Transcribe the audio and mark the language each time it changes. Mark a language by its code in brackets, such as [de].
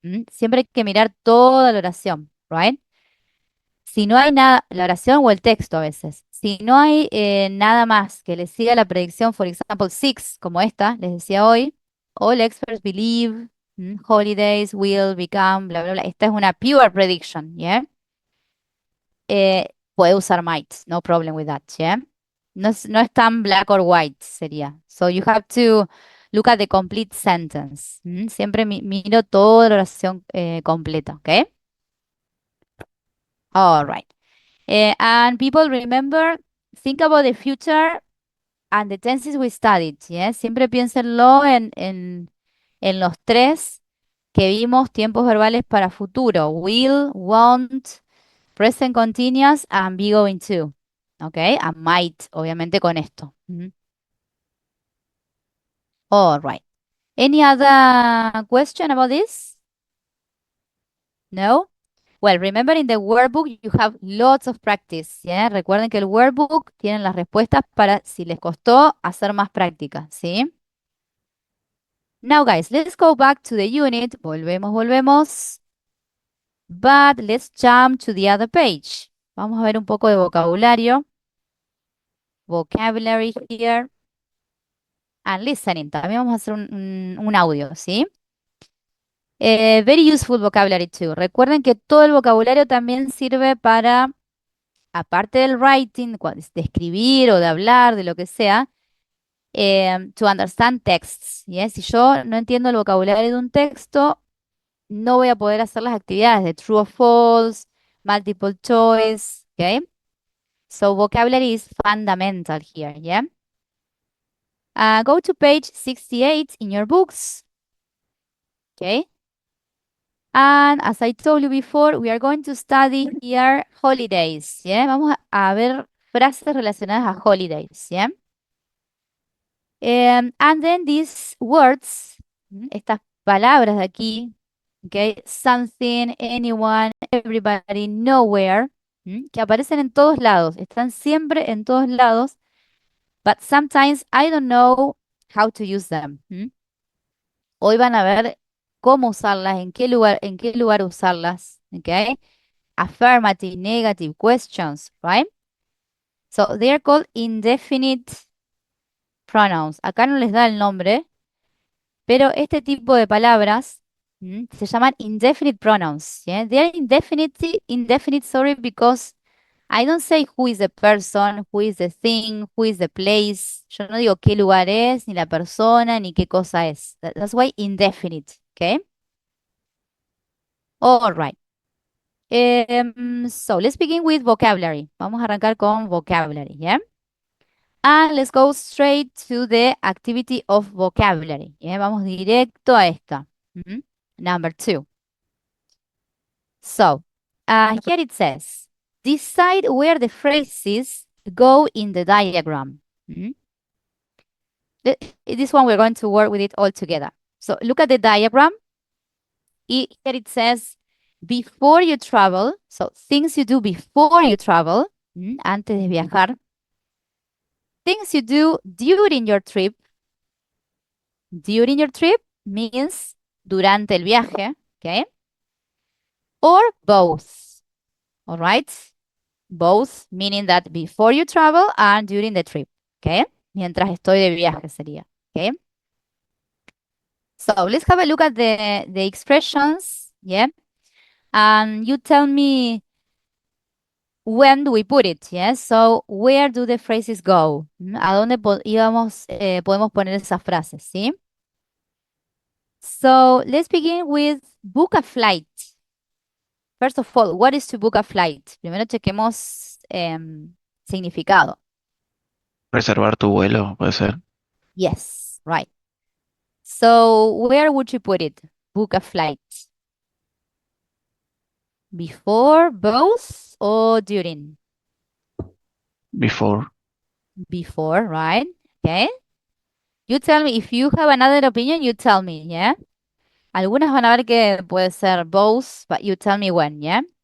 [es] Siempre hay que mirar toda la oración, right? Si no hay nada, la oración o el texto a veces, si no hay nada más que le siga la predicción, for example, 6, como esta, les decía hoy, [en] all experts believe, holidays will become, [es] bla, bla, bla. Esta es una pure prediction, ¿yeah? Puede usar might, [en] no problem with that, [es] ¿yeah? No es tan [en] black or white, [es] sería. [en] So you have to look at the complete sentence. [es] Siempre miro toda la oración completa, ¿ok? [en] All right. And people remember, think about the future and the tenses we studied. Yeah? [es] Siempre piénsenlo en los 3 que vimos, tiempos verbales para futuro. [en] Will, won't, present continuous, and be going to. Okay? And might, [es] obviamente con esto. [en] All right. Any other question about this? No? Well, remember in the workbook you have lots of practice. ¿Yeah? [es] Recuerden que el workbook tiene las respuestas para si les costó hacer más práctica, ¿sí? [en] Now, guys, let's go back to the unit. [es] Volvemos. [en] But let's jump to the other page. [es] Vamos a ver un poco de vocabulario. [en] Vocabulary here. And listening. [es] También vamos a hacer un audio, ¿sí? [en] Very useful vocabulary too. [es] Recuerden que todo el vocabulario también sirve para aparte del writing, de escribir o de hablar, de lo que sea, [en] to understand texts. [es] ¿Yeah? Si yo no entiendo el vocabulario de un texto, no voy a poder hacer las actividades de true or false, multiple choice. [en] Okay? So vocabulary is fundamental here. Yeah? Go to page 68 in your books. Okay? And as I told you before, we are going to study here holidays. [es] Yeah? Vamos a ver frases relacionadas a holidays. Yeah? [en] And then these words, [es] estas palabras de aquí, okay, something, anyone, everybody, nowhere, que aparecen en todos lados, están siempre en todos lados, [en] but sometimes I don't know how to use them. [es] Hoy van a ver cómo usarlas, en qué lugar usarlas, okay? [en] Affirmative, negative questions, right? So they are called indefinite pronouns. [es] Acá no les da el nombre, pero este tipo de palabras se llaman indefinite pronouns. [en] Yeah? They are indefinite, sorry, because I don't say who is the person, who is the thing, who is the place. [es] Yo no digo qué lugar es, ni la persona, ni qué cosa es. [en] That's why indefinite, okay? All right. So let's begin with vocabulary. [es] Vamos a arrancar con vocabulary, [en] yeah? And let's go straight to the activity of vocabulary. Yeah? [es] Vamos directo a esta. [en] Number 2. So, here it says, decide where the phrases go in the diagram. This one, we're going to work with it all together. So, look at the diagram. Here it says, before you travel. So, things you do before you travel, [es] antes de viajar. [en] Things you do during your trip. During your trip means [es] durante el viaje, [en] okay? Or both, all right? Both, meaning that before you travel and during the trip, okay? [es] Mientras estoy de viaje sería, okay? [en] So let's have a look at the expressions, yeah? And you tell me when do we put it, yeah? So where do the phrases go? [es] ¿A dónde podemos poner esas frases, sí? [en] So let's begin with book a flight. First of all, what is to book a flight? [es] Primero chequemos significado. Reservar tu vuelo, puede ser. [en] Yes, right. So where would you put it? Book a flight. Before, both, or during? Before. Before, right? Okay. You tell me if you have another opinion, you tell me, yeah? [es] Algunas van a ver que puede ser both, [en] but you tell me when, yeah?